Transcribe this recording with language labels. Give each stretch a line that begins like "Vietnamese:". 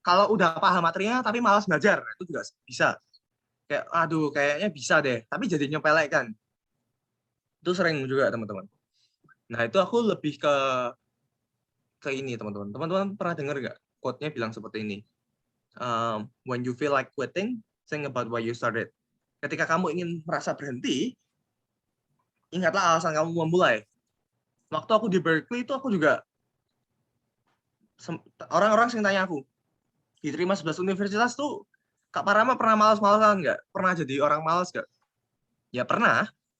Indonesian: Kalau udah paham materinya tapi malas belajar, itu juga bisa. Kayak aduh kayaknya bisa deh, tapi jadi nyepelekan. Itu sering juga teman-teman. Nah, itu aku lebih ke ini teman-teman. Teman-teman pernah dengar nggak quote-nya bilang seperti ini?
English: when you feel like quitting, think about why you started.
Indonesian: Ketika kamu ingin merasa berhenti, ingatlah alasan kamu memulai. Waktu aku di Berkeley itu aku juga, orang-orang sering tanya aku, diterima 11 universitas tuh, Kak Parama pernah malas-malasan nggak? Pernah jadi orang malas nggak? Ya pernah.